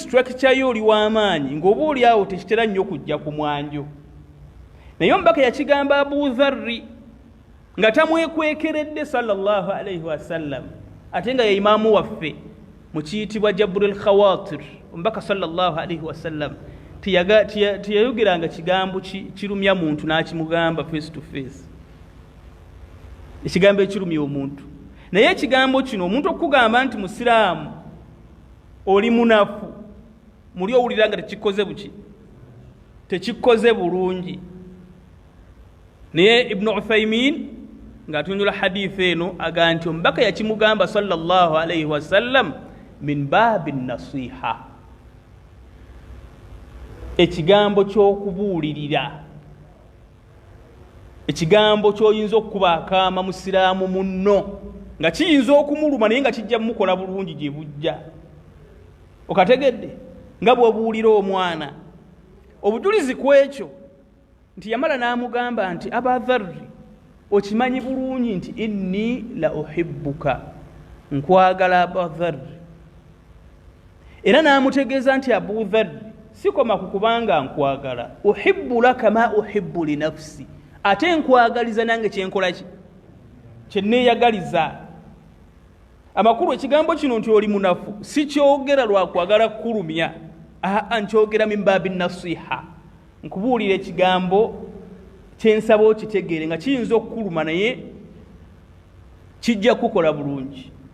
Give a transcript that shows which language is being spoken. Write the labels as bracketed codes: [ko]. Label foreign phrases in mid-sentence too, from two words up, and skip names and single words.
[lg] structure yo oli w'amaanyi ng'oba oli awo tekitera nnyo kujja ku mwanjo naye omubaka yakigamba Abu Dharri nga tamwekwekeredde [ar] صلى الله عليه وسلم [lg] ate nga ye imaamu waffe mu kiyitibwa Jabrul Khawatir omubaka sallallahu [ar] عليه وسلم [lg] teyayogeranga kigambo kirumya muntu n'akimugamba [en] face to face [lg] ekigambo ekirumya omuntu naye ekigambo kino omuntu okugamba nti musiraamu oli munafu muli owulira nga tekikoze buki tekikoze bulungi naye Ibn Uthaymin ng'atunula hadithi eno aga nti omubaka yakimugamba [ar] صلى الله عليه وسلم من باب النصيحة [lg] ekigambo ky'okubuulirira ekigambo ky'oyinza okuba akaama musiraamu munno nga kiyinza okumuluma naye nga kijja mukola bulungi gye bujja okategedde nga bw'obuulira omwana obujulizi ku ekyo nti yamala n'amugamba nti Aba Dharri okimanyi bulungi nti [ar] إني لأحبك [lg] nkwagala Aba Dharri era n'amutegeeza nti Abu Dharri sikoma ku kubanga nkwagala [ar] أحب لك ما أحب لنفسي [lg] ate nkwagaliza nange kyenkola ki kyenneeyagaliza amakulu ekigambo kino nti oli munafu si kyogera lwakwagala kukulumya nkyogera [ar] من باب النصيحة [lg] nkubuulira ekigambo kyensaba okitegeere nga kiyinza okukuluma naye kijja kukola bulungi